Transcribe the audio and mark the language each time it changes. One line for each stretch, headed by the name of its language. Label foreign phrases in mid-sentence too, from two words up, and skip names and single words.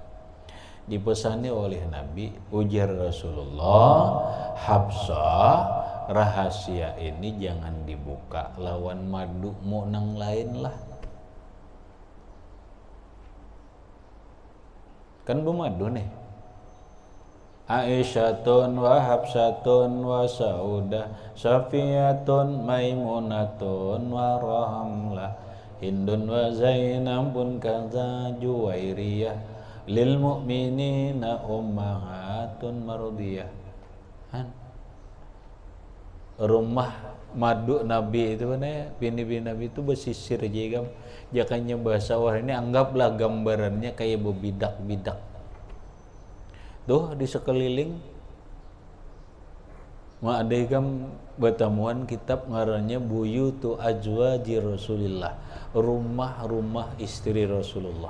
Banjar: Dipesani oleh Nabi, ujar Rasulullah, Hafsah, rahasia ini jangan dibuka lawan madu mau nang lain lah. Kan bemadu nih.
Arabic: عائشةٌ وحفصةُ وسودة، صفيةٌ ميمونةُ ورملة، هندٌ وزينبُ كذا جويرية، للمؤمنين أمهاتٌ مرضية.
Banjar: Rumah madu Nabi itu mana? Bini-bini Nabi itu bersisir jegam. Jakanya bahasa orang ini anggaplah gambarannya kayak bebidak-bidak. Tuh di sekeliling ma'adaikam bertemuan kitab ngarannya Buyutu Azwaji Rasulillah, rumah-rumah istri Rasulullah.